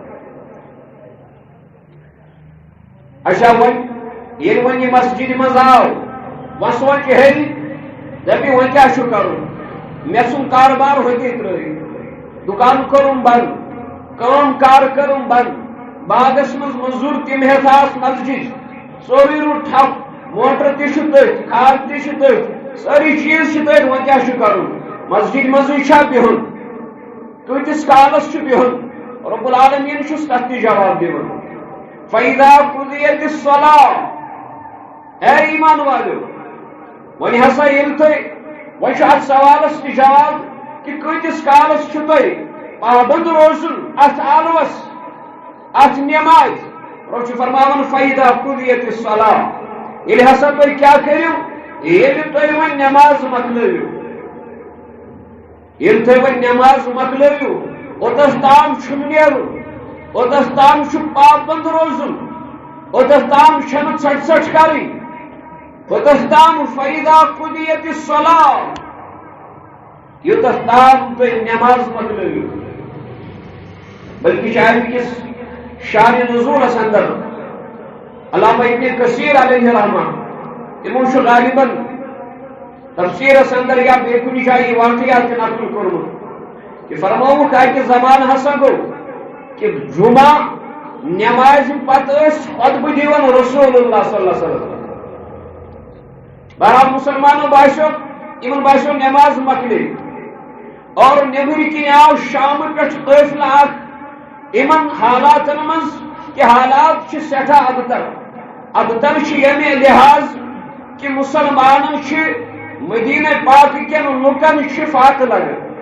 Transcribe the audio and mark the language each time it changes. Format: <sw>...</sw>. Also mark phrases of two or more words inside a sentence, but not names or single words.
<ks>اچھا وۄنۍ ییٚلہِ وۄنۍ یہِ مسجد منٛز آو وۄنۍ سونچہِ ہے دپہِ وۄنۍ کیٛاہ چھُ کرُن مےٚ ژھُن کاربار ہوٚتے ترٲوِتھ دُکان کوٚرُم بنٛد کٲم کار کٔرٕم بنٛد باغس منٛز مزوٗر تِم ہٮ۪تھ آس مسجد سورُے روٗد ٹھپ موٹر تہِ چھُ تٔتھۍ کھاد تہِ چھِ تٔتھۍ سٲری چیٖز چھِ تٔتھۍ وۄنۍ کیٛاہ چھُ کرُن مسجد منٛزٕے چھا بِہُن کۭتِس کالس چھُ بِہُن رب العالمیٖن چھُس تتھ تہِ جواب دِوان</ks> <ar>فَإِذَا قُضِيَتِ الصَّلَاةُ</ar> <ks>اے ایمان والیو وۄنۍ ہسا ییٚلہِ تُہۍ وۄنۍ چھُ اتھ سوالس تہِ جواب کہ کۭتِس کالس چھُ تۄہہِ پابند روزُن اتھ عالمس اتھ نماز رۄب چھُ فرماوان</ks> <ar>فَإِذَا قُضِيَتِ الصَّلَاةُ</ar> <ks>ییٚلہِ ہسا تُہۍ کیٛاہ کٔرِو ییٚلہِ تُہۍ وۄنۍ نماز مۄکلٲوِو ییٚلہِ تُہۍ وۄنۍ نماز مۄکلٲوِو اوٚتس تام چھُنہٕ نیرُن اوٚتس تام چھُ پابند روزُن اوٚتس تام چھنہٕ ژھٹھ ژھٹھ کرٕنۍ اوٚتس تام</ks> <ar>فَإِذَا قُضِيَتِ الصَّلَاةُ</ar> <ks>یوٚتس تام تُہۍ نماز مۄکلٲوِو بلکہ چھِ اَمہِ کِس شانِ نزوٗلس اندر علامہ ابن کثیر علیہ رحمہ تِمو چھُ غالباً تفسیرس اندر یا بیٚیہِ کُنہِ جایہِ یہِ واقعات تہِ نقل کوٚرمُت کہ فرمووُکھ اکہِ زمانہٕ ہسا گوٚو کہ جمعہ نمازِ پتہٕ ٲسۍ خطبہٕ دِوان رسول اللہ</ks> <ar>صلی اللہ علیہ وسلم</ar> <ks>بہرحال مسلمانوں باسیو یمن باسیو نماز مۄکلے اور نیبرۍ کِنۍ آو شامہٕ پٮ۪ٹھ قٲفلہٕ اکھ یمن حالاتن منٛز کہ حالات چھِ سٮ۪ٹھاہ ابتر چھِ ییٚمہِ لحاظ کہ مسلمانن چھِ مدینہ پاک کٮ۪ن لُکن چھِ فاقہٕ لگان</ks>